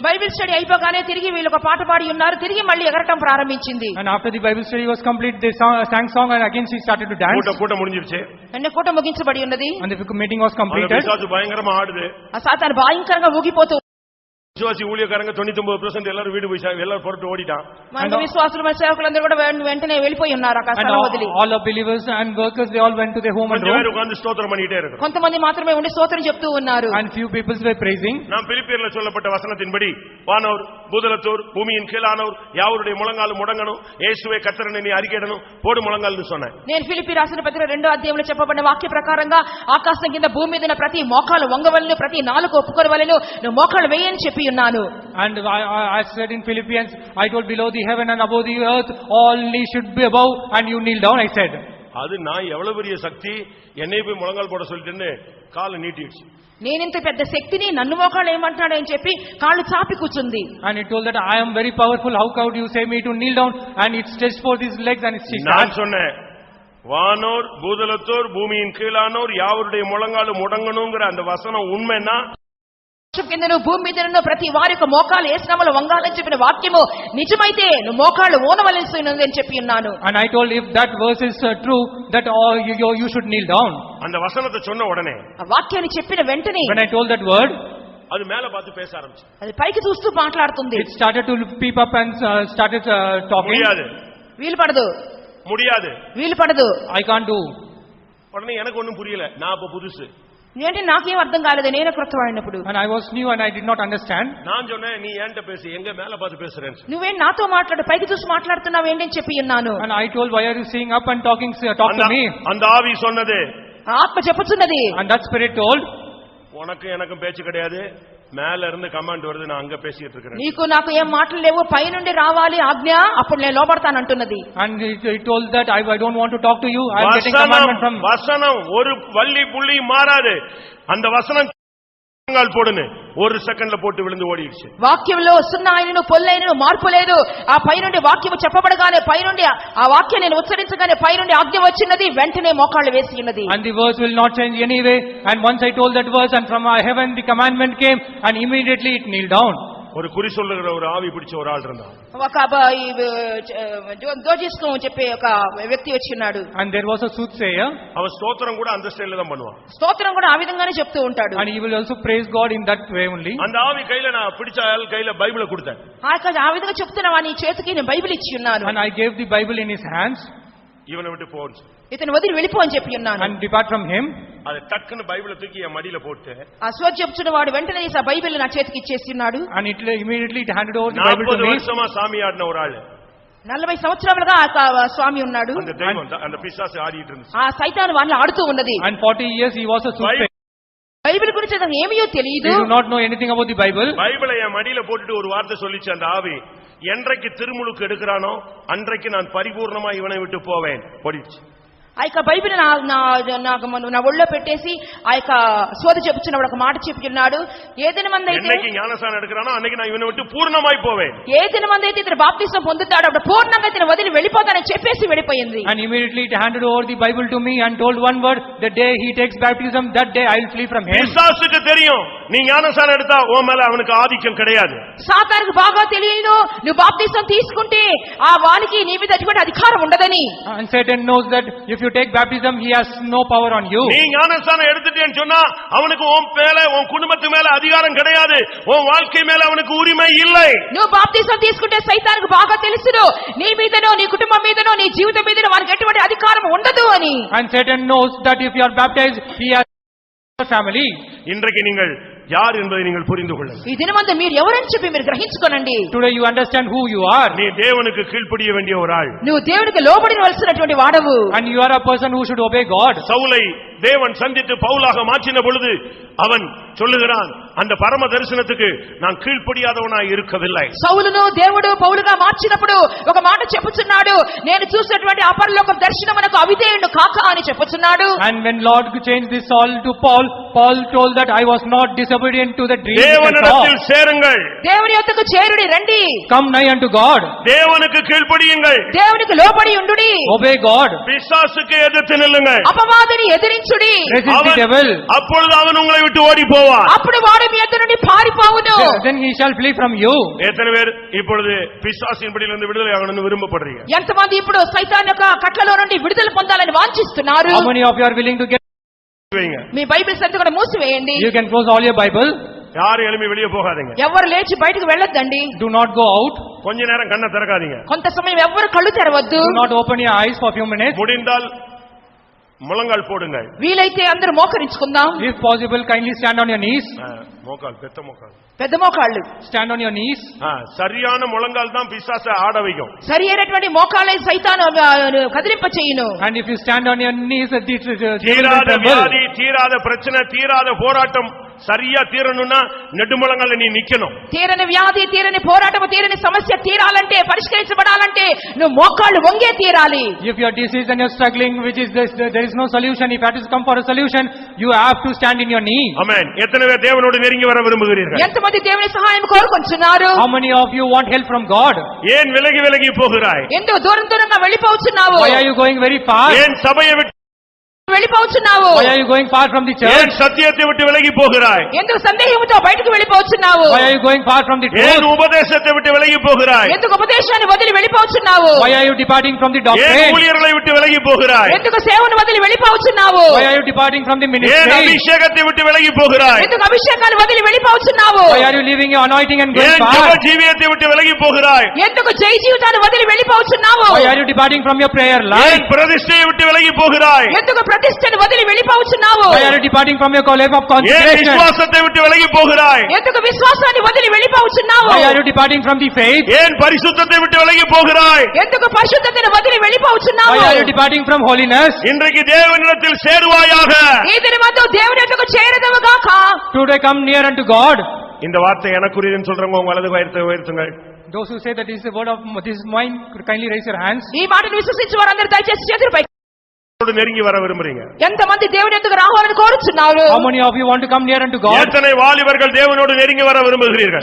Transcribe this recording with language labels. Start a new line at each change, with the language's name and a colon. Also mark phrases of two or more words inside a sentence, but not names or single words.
Telugu: బైబిల్ స్టడీ అయిపోగానే తిరిగి వీళ్ళు ఒక పాట పాడి ఉన్నారు, తిరిగి మళ్ళీ ఎగరటం ప్రారంభించింది.
English: And after the Bible study was complete, they sang song and again she started to dance.
Tamil: கூட்டம் முடிஞ்சிருச்சு.
Telugu: అన్ని కూట ముగించబడి ఉన్నది.
English: And the meeting was completed.
Tamil: பிசாசு பயங்கரமா ஆடுது.
Telugu: ఆ సాతాను భయంకరంగా ఊగిపోతూ,
Tamil: விசுவாசி ஊழியக்காரங்க 99% எல்லாரும் வீடு போய் எல்லாரும் புறட்டு ఓడిட்டான்.
Telugu: మన విశ్వాసులు మన సేవకులందరూ కూడా వెంటనే వెళ్ళిపోయి ఉన్నారు ఆ స్థలం వదిలి.
English: All the believers and workers, they all went to their home and
Tamil: கொஞ்சம் உட்கார்ந்து ஸ்தோத்திரம் பண்ணிட்டே இருக்காங்க.
Telugu: కొంతమంది మాత్రమే ఉండి స్తోత్రం చెప్తూ ఉన్నారు.
English: And few people were praising.
Tamil: நாம் பிலிப்பியர்ல சொல்லப்பட்ட வசனத்தின்படி வானோர் பூதலத்தோர் பூமியின் கீழானோர் யாவருடைய முழங்காலும் முடங்கணும், இயேசுவே கர்த்தர்னு நீ அறிக்கையிடணும், போடு முழங்கால்னு சொன்னேன்.
Telugu: నేను ఫిలిప్పీ రాసిన పత్రిక 2వ అధ్యాయంలో చెప్పబడిన వాక్య ప్రకారంగా ఆకాశం కింద భూమి మీద ప్రతి మోకాలు వంగవలెను, ప్రతి నాలుక ఒప్పుకొనవలెను, నువ్వు మోకాలు వేయని చెప్పి ఉన్నాను.
English: And I said in Philippians, I told below the heaven and above the earth, all knees should be above and you kneel down, I said.
Tamil: அது நான் எவ்வளவு பெரிய சக்தி, என்னை போய் முழங்கால் போட சொல்லிட்டேன்னு காலை நீட்டிடுச்சு.
Telugu: నేనింత పెద్ద శక్తిని నన్ను మోకాళ్ళు ఏమంటాడని చెప్పి కాళ్ళు చాపి కూర్చుంది.
English: And it told that I am very powerful, how could you say me to kneel down? And it stretched forth his legs and it stretched.
Tamil: நான் சொன்னேன், வானோர் பூதலத்தோர் பூமியின் கீழானோர் யாவருடைய முழங்காலும் முடங்கணுங்கிற அந்த வசனம் உண்மைன்னா,
Telugu: కిందను భూమి మీదను ప్రతి వారి యొక్క మోకాలు ఏసునామలో వంగాలని చెప్పిన వాక్యము నిజమైతే నువ్వు మోకాళ్ళు ఓనవలసినది అని చెప్పి ఉన్నాను.
English: And I told, if that verse is true, that you should kneel down.
Tamil: அந்த வசனத்தை சொன்ன உடனே,
Telugu: ఆ వాక్యాన్ని చెప్పిన వెంటనే,
English: when I told that word,
Tamil: அது மேல பார்த்து பேச ஆரம்பிச்சு.
Telugu: అది పైకి చూస్తూ మాట్లాడుతుంది.
English: it started to peep up and started talking.
Tamil: முடியாது,
Telugu: వీలు పడదు,
Tamil: முடியாது,
Telugu: వీలు పడదు,
English: I can't do.
Tamil: உடனே எனக்கு ஒண்ணும் புரியல, நான் அப்ப புதுசு.
Telugu: ఏంటి నాకేం అర్థం కాలేదు, నేనే క్రొత్తవాడినప్పుడు.
English: And I was new and I did not understand.
Tamil: நான் சொன்னேன், நீ ஏன்ட்ட பேசு, எங்க மேல பார்த்து பேசுறேன்னு.
Telugu: నువ్వేం నాతో మాట్లాడు, పైకి చూసి మాట్లాడుతున్నావు ఏంటి అని చెప్పి ఉన్నాను.
English: And I told, why are you seeing up and talk to me?
Tamil: அந்த ஆவி சொன்னது,
Telugu: ఆత్మ చెప్పుచున్నది.
English: And that spirit told,
Tamil: உனக்கு எனக்கும் பேச்சு கிடையாது, மேல இருந்து கமாண்ட் வருது, நான் அங்க பேசிட்டு இருக்கேன்.
Telugu: నీకు నాకు ఏం మాటలు లేవు, పై నుండి రావాలి ఆజ్ఞ, అప్పుడు నేను లోబడతాను అంటున్నది.
English: And it told that I don't want to talk to you, I am getting commandment from.
Tamil: வசனம் ஒரு வள்ளி புள்ளி மாறாது, அந்த வசனம் முழங்கால் போடுன்னு ஒரு செகண்ட்ல போட்டு விழுந்து ஓடிடுச்சு.
Telugu: వాక్యంలో సున్నా అయినను పొల్లైనను మార్పు లేదు. ఆ పైనుండి వాక్యము చెప్పబడగానే పైనుండి ఆ వాక్యాన్ని నేను ఉచ్చరించగానే పైనుండి ఆజ్ఞ వచ్చినది, వెంటనే మోకాళ్ళు వేసి ఉన్నది.
English: And the verse will not change anyway. And once I told that verse, and from heaven the commandment came, and immediately it kneeled down.
Tamil: ஒரு குறி சொல்லுகிற ஒரு ஆவி பிடிச்ச ஒரு ஆள் இருந்தான்.
Telugu: ఒక జోజిస్కం చెప్పే ఒక వ్యక్తి వచ్చి ఉన్నాడు.
English: And there was a soothsayer.
Tamil: அவன் ஸ்தோத்திரம் கூட அந்த ஸ்டைல்ல தான் பண்ணுவான்.
Telugu: స్తోత్రం కూడా ఆ విధంగానే చెప్తూ ఉంటాడు.
English: And he will also praise God in that way only.
Tamil: அந்த ஆவி கையில நான் பிடிச்ச ஆள் கையில பைபிளை கொடுத்தேன்.
Telugu: ఆ విధంగా చెప్తున్నా వాని చేతికి నేను బైబిల్ ఇచ్చి ఉన్నాను.
English: And I gave the Bible in his hands.
Tamil: இவனை விட்டு போன்னு.
Telugu: ఇతను వదిలి వెళ్ళిపో అని చెప్పి ఉన్నాను.
English: And depart from him.
Tamil: அது டக்குன்னு பைபிளை தூக்கி என் மடியில போட்டு
Telugu: ఆ స్వర్ చెప్తున్న వాడు వెంటనే ఆ బైబిల్ నా చేతికి ఇచ్చేసి ఉన్నాడు.
English: And immediately it handed over the Bible to 40 me.
Tamil: வருஷமா சாமி ஆடின ஒரு ஆளு.
Telugu: 40 సంవత్సరాలుగా ఆ స్వామి ఉన్నాడు.
Tamil: அந்த தெய்வம் அந்த பிசாசு ఆడిட்டு இருந்துச்சு.
Telugu: ఆ సైతాను వాడిని ఆడుతూ ఉన్నది.
English: And 40 years he was a soothsayer.
Telugu: బైబిల్ గురించి అతను ఏమీయో తెలియదు.
English: He do not know anything about the Bible.
Tamil: பைபிளை என் மடியில போட்டுட்டு ஒரு வார்த்தை சொல்லிச்சு அந்த ஆவி, என்றைக்கு திருமுழுக்கு எடுக்கிறானோ அன்றைக்கு நான் பரிபூர்ணமா இவனை விட்டு போவேன். ஓடிடுச்சு.
Telugu: ఆ యొక్క బైబిల్ నా ఒళ్ళో పెట్టేసి ఆ యొక్క సోది చెప్పుచున్నాడు, ఒక మాట చెప్పుచున్నాడు. ఏ దినమందైతే
Tamil: జ్ఞానస్నానం எடுக்கறானோ అన్னைకి நான் இவனை விட்டு పూర్ణமாయి పోவேன்.
Telugu: ఏ దినమందైతే ఇతను బాప్తిసం పొందుతాడో అప్పుడు పూర్ణంగా ఇతను వదిలి వెళ్ళిపోతానని చెప్పేసి వెళ్ళిపోయింది.
English: And immediately it handed over the Bible to me and told one word, the day he takes baptism, that day I will flee from him.
Tamil: பிசாசுக்கு தெரியும் நீ ஞானஸ்நானம் எடுத்தா உன் மேல அவனுக்கு ஆதிக்கம் கிடையாது.
Telugu: సాతానుకు బాగా తెలియదు నువ్వు బాప్తిసం తీసుకుంటే ఆ వానికి నీ మీద ఎటువంటి అధికారం ఉండదని.
English: And Satan knows that if you take baptism he has no power on you.
Tamil: நீ ஞானஸ்நானம் எடுத்துட்டேன்னு சொன்னா அவனுக்கு உன் மேல உன் குடும்பத்து மேல அதிகாரம் கிடையாது, உன் வாழ்க்கை மேல அவனுக்கு உரிமை இல்லை.
Telugu: నువ్వు బాప్తిసం తీసుకుంటే సైతానుకు బాగా తెలుసును నీ మీదనో నీ కుటుంబం మీదనో నీ జీవితం మీదనో వానికి ఎటువంటి అధికారం ఉండదు అని.
English: And Satan knows that if you are baptized he has a family.
Tamil: இன்றைக்கு நீங்கள் யார் என்பதை நீங்கள் புரிந்து கொள்ளுங்கள்.
Telugu: ఈ దినమందు మీరు ఎవరని చెప్పి మీరు గ్రహించుకోనండి.
English: Today you understand who you are.
Tamil: நீ தேவனுக்கு கீழ்ப்படிய வேண்டிய ஒரு ஆள்.
Telugu: నువ్వు దేవునికి లోబడినవలసినటువంటి వాడవు.
English: And you are a person who should obey God.
Tamil: சவுலை தேவன் சந்தித்து பவுலாக மாற்றின பொழுது அவன் சொல்லுகிறான், அந்த பரம தரிசனத்துக்கு நான் கீழ்ப்படியாதவனாய் இருக்கவில்லை.
Telugu: సౌలును దేవుడు పౌలుగా మార్చినప్పుడు ఒక మాట చెప్పుచున్నాడు, నేను చూసినటువంటి అపరలోక దర్శనమునకు అవిధేయుడు కాక అని చెప్పుచున్నాడు.
English: And when Lord changed this Saul to Paul, Paul told that I was not disobedient to the dream.
Tamil: தேவனிடத்தில் சேருங்கள்.
Telugu: దేవుని యొద్దకు చేరుడి రండి.
English: Come nigh unto God.
Tamil: தேவனுக்கு கீழ்ப்படியுங்கள்.
Telugu: దేవునికి లోబడి ఉండుడి.
English: Obey God.
Tamil: பிசாசுக்கு எதிர்த்து நில்லுங்கள்.
Telugu: అపవాదిని ఎదిరించుడి.
English: Resist the devil.
Tamil: அப்பொழுது அவன் உங்களை விட்டு ஓடி போவான்.
Telugu: అప్పుడు వాడు మీ ఎదుట నుండి పారిపోవును.
English: Then he shall flee from you.
Tamil: எத்தனை பேர் இப்பொழுது பிசாசின் பிடியிலிருந்து விடுதலை ஆகணும்னு விரும்பப்படுறீங்க?
Telugu: ఎంతమంది ఇప్పుడు సైతాన్ యొక్క కట్లలో నుండి విడుదల పొందాలని వాంఛిస్తున్నారు?
English: How many of you are willing to get?
Telugu: మీ బైబిల్స్ అంతా కూడా మూసివేయండి.
English: You can close all your Bible.
Tamil: யாரும் எழும்பி வெளியே போகாதீங்க.
Telugu: ఎవరు లేచి బయటకు వెళ్ళొద్దండి.
English: Do not go out.
Tamil: கொஞ்ச நேரம் கண்ணை திறக்காதீங்க.
Telugu: కొంత సమయం ఎవరు కళ్ళు తెరవద్దు.
English: Do not open your eyes for a few minutes.
Tamil: முடிந்தால் முழங்கால் போடுங்கள்.
Telugu: వీలైతే అందరూ మోకరించుకుందాం.
English: If possible, kindly stand on your knees.
Tamil: மோக்கால் பெத்த மோக்கால்.
Telugu: పెద్ద మోకాళ్ళు.
English: Stand on your knees.
Tamil: சரியான முழங்கால் தான் பிசாசை ஆட வைக்கும்.
Telugu: సరి అయినటువంటి మోకాళ్ళే సైతాను కదిలింప చేయును.
English: And if you stand on your knees,
Tamil: தீராத வியாதி, தீராத பிரச்சனை, தீராத போராட்டம் சரியா தீரணும்னா நெடுமுழங்கால நீ நிக்கணும்.
Telugu: తీరని వ్యాధి, తీరని పోరాటం, తీరని సమస్య తీరాలంటే, పరిష్కరించబడాలంటే నువ్వు మోకాళ్ళు వంగే తీరాలి.
English: If your disease and you're struggling, which is this, there is no solution. If you have to come for a solution, you have to stand in your knee. Amen.
Tamil: எத்தனை பேர் தேவனோடு நெருங்கி வர விரும்புகிறீர்கள்?
Telugu: ఎంతమంది దేవుని సహాయం కోరుకుంటున్నారు?
English: How many of you want help from God?
Tamil: ஏன் விலகி விலகி போகிறாய்?
Telugu: ఎందుకు దూరం దూరంగా వెళ్ళిపోతున్నావు?
English: Why are you going very far?
Tamil: ஏன் சபையை விட்டு
Telugu: వెళ్ళిపోతున్నావు?
English: Why are you going far from the church?
Tamil: ஏன் சத்தியத்தை விட்டு விலகி போகிறாய்?
Telugu: ఎందుకు సందేహంతో బయటకు వెళ్ళిపోతున్నావు?
English: Why are you going far from the
Tamil: ஏன்
English: truth?
Tamil: உபதேசத்தை விட்டு விலகி போகிறாய்?
Telugu: ఎందుకు ఉపదేశాన్ని వదిలి వెళ్ళిపోతున్నావు?
English: Why are you departing from the
Tamil: ஏன்
English: doctrine?
Tamil: ஊழியர்களை விட்டு விலகி போகிறாய்?
Telugu: ఎందుకు సేవను వదిలి వెళ్ళిపోతున్నావు?
English: Why are you departing from the
Tamil: ஏன்
English: ministry?
Tamil: அபிஷேகத்தை விட்டு விலகி போகிறாய்?
Telugu: ఎందుకు అభిషేకాన్ని వదిలి వెళ్ళిపోతున్నావు?
English: Why are you leaving your anointing and going
Tamil: ஏன் ஜெப
English: far?
Tamil: ஜீவியத்தை விட்டு விலகி போகிறாய்?
Telugu: ఎందుకు జై జీవితాన్ని వదిలి వెళ్ళిపోతున్నావు?
English: Why are you departing from your prayer
Tamil: ஏன்
English: life?
Tamil: பிரதிஷ்டையை விட்டு விலகி போகிறாய்?
Telugu: ఎందుకు ప్రతిష్టను వదిలి వెళ్ళిపోతున్నావు?
English: Why are you departing from your life of
Tamil: ஏன்
English: consecration?
Tamil: விசுவாசத்தை விட்டு விலகி போகிறாய்?
Telugu: ఎందుకు విశ్వాసాన్ని వదిలి వెళ్ళిపోతున్నావు?
English: Why are you departing from the faith?
Tamil: ஏன் பரிசுத்தத்தை விட்டு விலகி போகிறாய்?
Telugu: ఎందుకు పరిశుద్ధతను వదిలి వెళ్ళిపోతున్నావు?
English: Why are you departing from holiness?
Tamil: இன்றைக்கு தேவனிடத்தில் சேருவாயாக.
Telugu: ఈ దినమందు దేవుని యొద్దకు చేరదవుగాక.
English: Today come near unto God.
Tamil: இந்த வார்த்தை எனக்குரியதுன்னு சொல்றவங்க உங்க வலது கரத்தை உயர்த்துங்கள்.
English: Those who say that this is the word of this is mine, kindly raise your hands.
Telugu: ఈ మాటను విశ్వసించే వారందరూ దయచేసి చేతులపై
Tamil: தேவனோடு நெருங்கி வர விரும்புறீங்க?
Telugu: ఎంతమంది దేవుని యొద్దకు రావాలని కోరుచున్నారు?
English: How many of you want to come near unto God?
Tamil: எத்தனை வாலிபர்கள் தேவனோடு நெருங்கி வர விரும்புகிறீர்கள்?